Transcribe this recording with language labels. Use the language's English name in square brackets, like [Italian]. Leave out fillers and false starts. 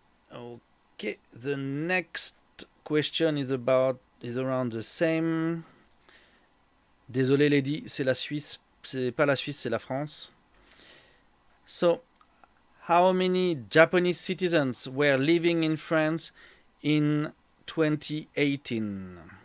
[English] Okay, the next question is around the same. [French] Désolé Lady, c'est la Suisse, c'est pas la Suisse, c'est la France. [English] So, how many Japanese citizens were living in France in 2018.